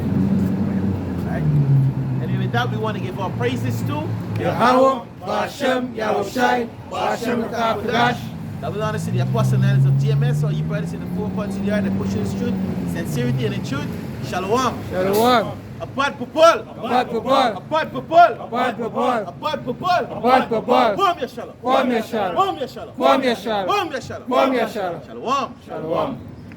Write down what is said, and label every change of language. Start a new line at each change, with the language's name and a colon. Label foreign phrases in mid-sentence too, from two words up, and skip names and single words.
English: Right? And with that, we want to give our praises to Yahawah, Ba'ashem, Yahushai, Ba'ashem Kakash. that we want to see the apostles of GMS, or you brothers in the 4 parts of the earth that push the truth, sincerity and the truth. Shalom. Shalom. Ahbad Babal. Ahbad Babal. Ahbad Babal. Ahbad Babal. Ahbad Babal. Ahbad Babal. Bom Yasharahla. Bom Yasharahla. Bom Yasharahla. Bom Yasharahla. Bom Yasharahla. Bom Yasharahla. Shalom. Shalom.